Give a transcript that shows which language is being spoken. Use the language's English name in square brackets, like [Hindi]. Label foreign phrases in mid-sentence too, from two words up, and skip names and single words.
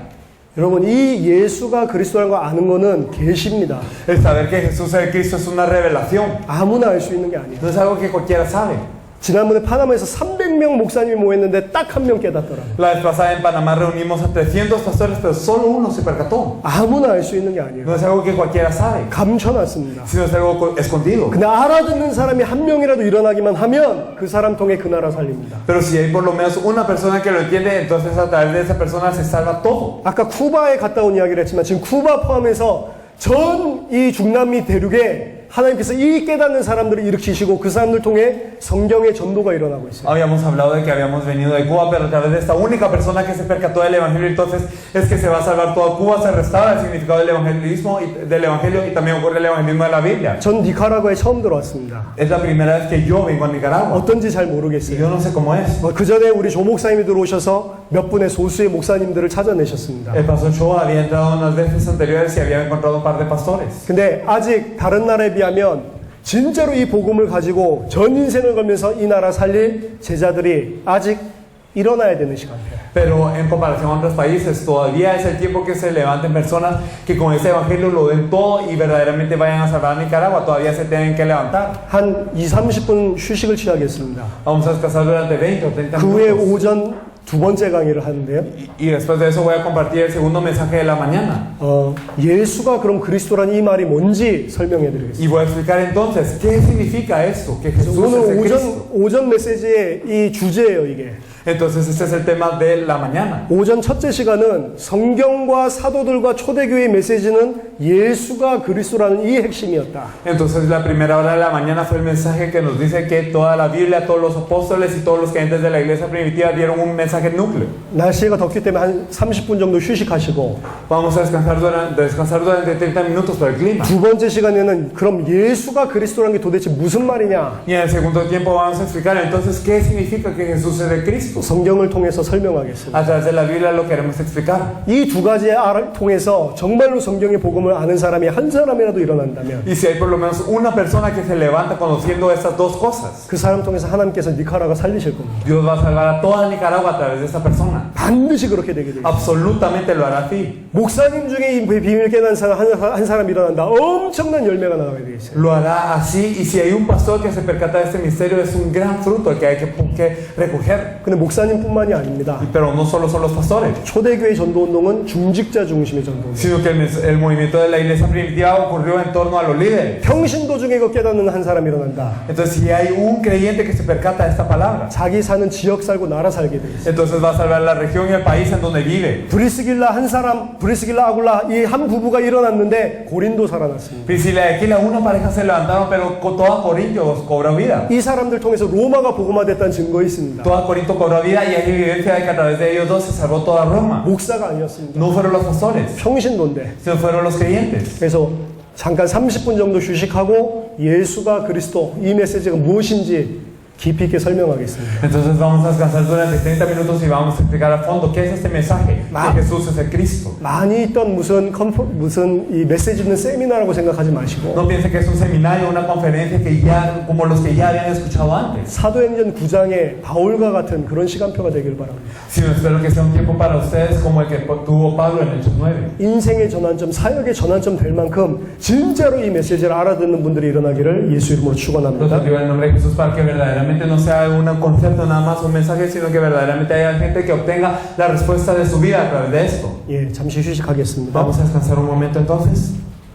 [Korean] 여러분, 이 예수가 그리스도라는 거 아는 거는 계시입니다. [Spanish] El saber que Jesús es el Cristo es una revelación. [Korean] 아무나 알 수 있는 게 아니에요. [Spanish] No es algo que cualquiera sabe. [Korean] 지난번에 파나마에서 300명 목사님이 모였는데 딱 한 명 깨닫더라고요. [Spanish] La vez pasada en Panamá reunimos a 300 pastores, pero solo uno se percató. [Korean] 아무나 알 수 있는 게 아니에요. [Spanish] No es algo que cualquiera sabe, [Korean] 감춰놨습니다. [Spanish] sino es algo escondido. [Korean] 근데 알아듣는 사람이 한 명이라도 일어나기만 하면 그 사람 통해 그 나라 살립니다. [Spanish] Pero si hay por lo menos una persona que lo entiende, entonces a través de esa persona se salva todo. [Korean] 아까 쿠바에 갔다 온 이야기를 했지만 지금 쿠바 포함해서 전 이 중남미 대륙에 하나님께서 이 깨닫는 사람들을 일으키시고 그 사람들 통해 성경의 전도가 일어나고 있어요. [Spanish] Habíamos hablado de que habíamos venido de Cuba, pero a través de esta única persona que se percató del Evangelio, entonces es que se va a salvar toda Cuba, se restaura el significado del evangelismo y del Evangelio y también ocurre el evangelismo de la Biblia. [Korean] 전 니카라과에 처음 들어왔습니다. [Spanish] Es la primera vez que yo vengo a Nicaragua [Korean] 어떤지 잘 [Spanish] y [Korean] 모르겠어요. [Spanish] yo no sé cómo es. 그 전에 우리 조 목사님이 들어오셔서 몇 분의 소수의 목사님들을 찾아내셨습니다. El pastor Choa había entrado unas veces anteriores y había encontrado un par de pastores. 근데 아직 다른 나라에 비하면 진짜로 이 복음을 가지고 전 인생을 걸면서 이 나라 살릴 제자들이 아직 일어나야 되는 시간이에요. Pero en comparación a otros países, todavía es el tiempo que se levanten personas que con ese evangelio lo den todo y verdaderamente vayan a salvar a Nicaragua. Todavía se tienen que levantar. [Korean] 한 2-30분 휴식을 취하겠습니다. [Spanish] Vamos a descansar durante 20 o 30 [Korean] 그 후에 [Spanish] minutos. [Korean] 오전 두 번째 강의를 하는데요. [Spanish] Y después de eso voy a compartir el segundo mensaje de la mañana. [Korean] 예수가 그럼 그리스도라는 이 말이 뭔지 설명해 드리겠습니다. [Spanish] Y voy a explicar entonces qué significa esto, que Jesús [Korean] 오늘 [Spanish] es el Cristo. [Korean] 오전 메시지의 이 주제예요, 이게. [Spanish] Entonces este es el tema de la mañana. [Korean] 오전 첫째 시간은 성경과 사도들과 초대교회의 메시지는 예수가 그리스도라는 이 핵심이었다. [Spanish] Entonces la primera hora de la mañana fue el mensaje que nos dice que toda la Biblia, todos los apóstoles y todos los creyentes de la iglesia primitiva dieron un mensaje núcleo. [Korean] 날씨가 덥기 때문에 한 30분 정도 휴식하시고 [Spanish] Vamos a descansar durante 30 minutos por el clima. [Korean] 두 번째 시간에는 그럼 예수가 그리스도라는 게 도대체 무슨 말이냐? [Spanish] Y en el segundo tiempo vamos a explicar entonces qué significa que Jesús es el Cristo. Cristo. [Korean] 성경을 통해서 설명하겠습니다. [Spanish] A través de la Biblia lo queremos explicar. [Korean] 이 두 가지의 알을 통해서 정말로 성경의 복음을 아는 사람이 한 사람이라도 일어난다면 [Spanish] Y si hay por lo menos una persona que se levanta conociendo estas dos cosas, [Korean] 그 사람 통해서 하나님께서 니카라가 살리실 겁니다. [Spanish] Dios va a salvar a toda Nicaragua a través de esa persona. [Korean] 반드시 그렇게 되게 되겠습니다. [Spanish] Absolutamente lo hará así. [Korean] 목사님 중에 이 비밀 깨닫는 사람 한 사람 일어난다. 엄청난 열매가 나가게 되겠어요. [Spanish] Lo hará así. Y si hay un pastor que se percata de este misterio, es un gran fruto el que hay que recoger. [Korean] 근데 목사님뿐만이 아닙니다. [Spanish] Pero no solo son los pastores, [Korean] 초대교회 전도운동은 중직자 중심의 전도운동. [Spanish] sino que el movimiento de la iglesia primitiva ocurrió en torno a los líderes. [Korean] 평신도 중에 이거 깨닫는 한 사람이 일어난다. [Spanish] Entonces, si hay un creyente que se percata de esta palabra, [Korean] 자기 사는 지역 살고 나라 살게 되겠어요. [Spanish] entonces va a salvar la región y el país en donde vive. [Korean] 브리스길라 아굴라 이 한 부부가 일어났는데 고린도 살아났습니다. [Spanish] Priscila y Aquila, una pareja se levantaron, pero toda Corinto cobró vida. [Korean] 이 사람들 통해서 로마가 복음화됐다는 증거 있습니다. [Spanish] Toda Corinto cobró vida y hay evidencia de que a través de ellos dos se salvó toda Roma. [Korean] 목사가 아니었습니다. [Spanish] No fueron los pastores, [Korean] 평신도인데. [Spanish] sino fueron los creyentes. [Korean] 그래서 잠깐 30분 정도 휴식하고 예수가 그리스도 이 메시지가 무엇인지 깊이 있게 설명하겠습니다. [Spanish] Entonces vamos a descansar durante 30 minutos y vamos a explicar a fondo qué es este mensaje, que Jesús es el Cristo. [Korean] 많이 있던 무슨 이 메시지 있는 세미나라고 생각하지 마시고 [Spanish] No piense que es un seminario, una conferencia que ya, como los que ya habían escuchado antes, [Korean] 사도행전 9장의 바울과 같은 그런 시간표가 되길 바랍니다. [Spanish] sino espero que sea un tiempo para ustedes como el que tuvo Pablo en Hechos 9. [Korean] 인생의 전환점, 사역의 전환점 될 만큼 진짜로 이 메시지를 알아듣는 분들이 일어나기를 예수 이름으로 [Spanish] Los [Korean] 축원합니다. [Spanish] pido en el nombre de Jesús para que verdaderamente no sea un concepto nada más, un mensaje, sino que verdaderamente haya gente que obtenga la respuesta de su vida a través de esto. [Korean] 예, 잠시 휴식하겠습니다. [Spanish] Vamos a descansar un momento entonces.